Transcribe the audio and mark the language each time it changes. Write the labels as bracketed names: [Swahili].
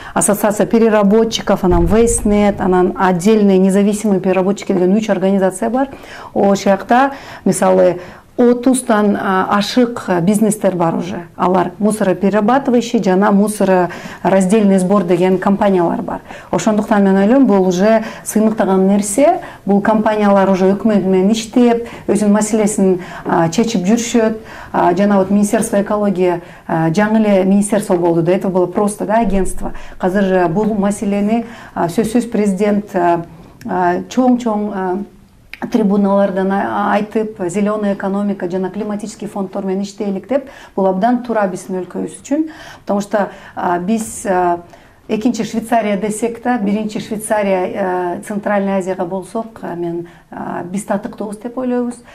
[Russian] Ассоциация переработчиков, [Kyrgyz] анан Wastenet, анан [Russian] отдельные независимые переработчики [Kyrgyz] деген 3 организация бар. Ошол жакта мисалы 30-тан ашык бизнестер бар уже. Алар [Russian] мусороперерабатывающий [Kyrgyz] жана [Russian] мусорораздельный сбор [Kyrgyz] деген компаниялар бар. Ошондуктан мен ойлойм, бул уже сыймыктаган нерсе. Бул компаниялар уже өкмөт менен иштеп, өзүнүн маселесин чечип жүрүшөт. Жана вот Министерство экологии жаңы эле министерство болду. [Russian] До этого было просто агентство. [Kyrgyz] Азыр бул маселени сөзсүз президент чоң трибуналардан айтып, [Russian] зеленая экономика [Kyrgyz] жана [Russian] климатический [Kyrgyz] фонддор менен иштейлик деп, бул абдан туура биздин өлкөбүз үчүн. [Russian] Потому что [Kyrgyz] биз экинчи Швейцария десек да, биринчи Швейцария [Russian] Центральный [Kyrgyz] Азияга болсок, биз татыктуубуз деп ойлойбуз.